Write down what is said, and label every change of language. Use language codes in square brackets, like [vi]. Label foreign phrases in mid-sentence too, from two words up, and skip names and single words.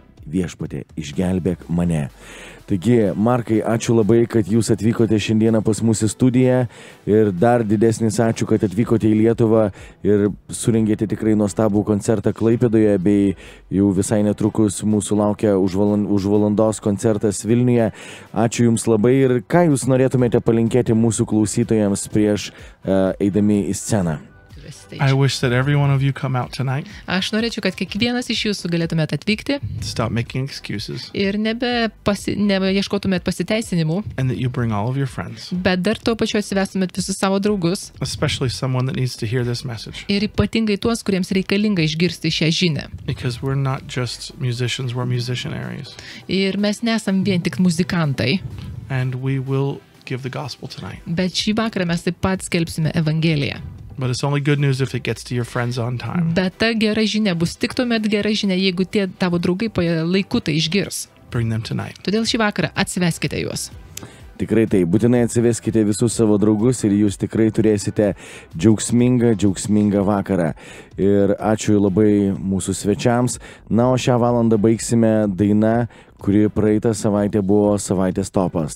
[lt] viešpatie, išgelbėk mane. Taigi, Markai, ačiū labai, kad jūs atvykote šiandieną pas mūsų studiją ir dar didesnis ačiū, kad atvykote į Lietuvą ir surengėte tikrai nuostabų koncertą Klaipėdoje, bei jau visai netrukus mūsų laukia už valandos koncertas Vilniuje. Ačiū jums labai ir ką jūs norėtumėte palinkėti mūsų klausytojams prieš eidami į sceną? [en] I wish that every one of you come out tonight. [lt] Aš norėčiau, kad kiekvienas iš jūsų galėtumėt atvykti [en] Stop making excuses. [lt] ir nebeieškotumėt pasiteisinimų, [en] And that you bring all of your friends. [lt] bet dar tuo pačiu atsivestumėt visus savo draugus [en] Especially someone that needs to hear this message. [lt] ir ypatingai tuos, kuriems reikalinga išgirsti šią žinią. [en] Because we're not just musicians, we're musicianaries. [lt] Ir mes nesam vien tik muzikantai, [en] And we will give the gospel tonight. [lt] bet šį vakarą mes taip pat skelbsime Evangeliją. [en] But it's only good news if it gets to your friends on time. [lt] Bet ta gera žinia bus tik tuomet gera žinia, jeigu tie tavo draugai laiku tai išgirs. [en] Bring them tonight. [lt] Todėl šį vakarą atsiveskite juos. Tikrai tai, būtinai atsiveskite visus savo draugus ir jūs tikrai turėsite džiaugsmingą vakarą. Ir ačiū labai mūsų svečiams. Na, o šią valandą baigsime daina, kuri praeitą savaitę buvo savaitės topas.